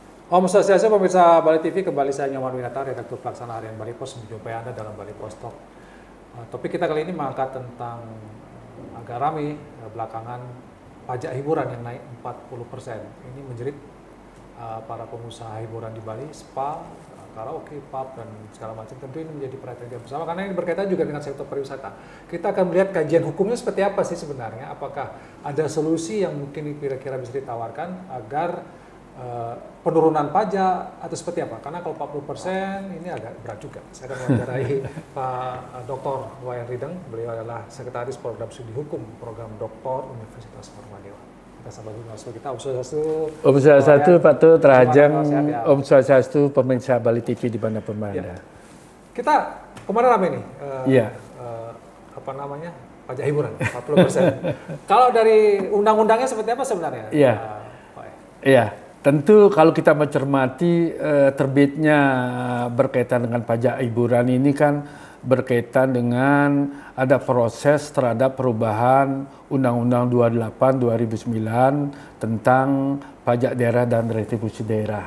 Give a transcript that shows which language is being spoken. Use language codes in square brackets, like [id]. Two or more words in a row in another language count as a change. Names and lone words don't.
[ban] Om Swastiastu, [id] pemirsa Bali TV, kembali saya Nyoman Winata, redaktur pelaksana harian Bali Pos, menjumpai Anda dalam Bali Pos Talk. Topik kita kali ini mengangkat tentang agak ramai belakangan pajak hiburan yang naik 40%. Ini menjerit para pengusaha hiburan di Bali, spa, karaoke, pub, dan segala macam. Tentu ini menjadi perhatian kita bersama karena ini berkaitan juga dengan sektor pariwisata. Kita akan melihat kajian hukumnya seperti apa sih sebenarnya. Apakah ada solusi yang mungkin kira-kira bisa ditawarkan agar penurunan pajak atau seperti apa? Karena kalau 40% ini agak berat juga. Saya akan mewawancarai Pak Dr. Wayan Rideng. Beliau adalah Sekretaris Program Studi Hukum Program Doktor Universitas Normadewa. Kita sambut dulu langsung kita. [ban] Om Swastiastu. Om [id] Swastiastu, Pak Tu, Terajang. Ya? [ban] Om Swastiastu, [id] pemirsa Bali TV di mana pun berada. Ya. Kita kemarin ramai nih. Apa namanya? Pajak hiburan 40%. Kalau dari undang-undangnya seperti apa sebenarnya? Iya. Iya. Tentu kalau kita mencermati terbitnya berkaitan dengan pajak hiburan ini kan berkaitan dengan ada proses terhadap perubahan Undang-Undang 28 2009 tentang pajak daerah dan retribusi daerah.